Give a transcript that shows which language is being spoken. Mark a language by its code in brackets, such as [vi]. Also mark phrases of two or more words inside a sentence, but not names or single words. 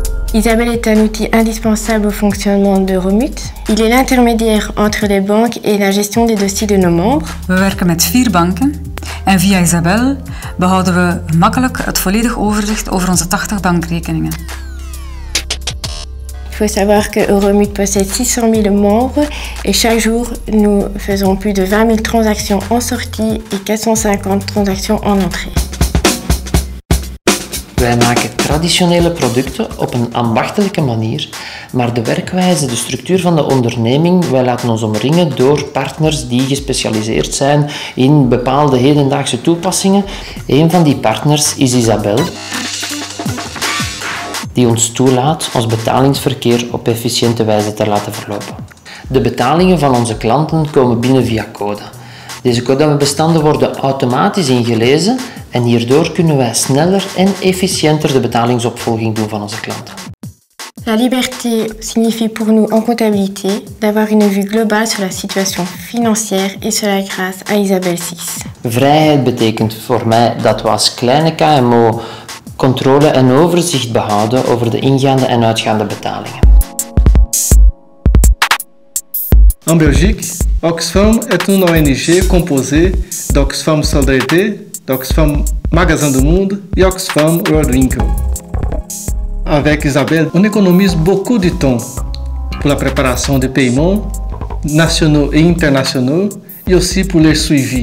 [fr] Isabelle est un outil indispensable au fonctionnement d'Euromut. Il est l'intermédiaire entre les banques et la gestion des dossiers de nos membres. [nl] We werken met 4 banken en via Isabelle behouden we gemakkelijk het volledig overzicht over onze 80 bankrekeningen. [fr] Il faut savoir que Euromut possède 600 000 membres et chaque jour nous faisons plus de 20 000 transactions en sortie et 450 transactions en entrée. [nl] Wij maken traditionele producten op een ambachtelijke manier, maar de werkwijze, de structuur van de onderneming, wij laten ons omringen door partners die gespecialiseerd zijn in bepaalde hedendaagse toepassingen. Een van die partners is Isabelle, die ons toelaat ons betalingsverkeer op efficiënte wijze te laten verlopen. De betalingen van onze klanten komen binnen via Coda. Deze Coda-bestanden worden automatisch ingelezen en hierdoor kunnen wij sneller en efficiënter de betalingsopvolging doen van onze klanten. [fr] La liberté signifie pour nous en comptabilité d'avoir une vue globale sur la situation financière et cela grâce à Isabelle 6. [nl] Vrijheid betekent voor mij dat we als kleine KMO controle en overzicht behouden over de ingaande en uitgaande betalingen. [fr] En Belgique, Oxfam est une ONG composée d'Oxfam Solidarité, d'Oxfam Magasin du Monde et Oxfam World Winkel. Avec Isabelle, on économise beaucoup de temps pour la préparation des paiements nationaux et internationaux et aussi pour les suivis.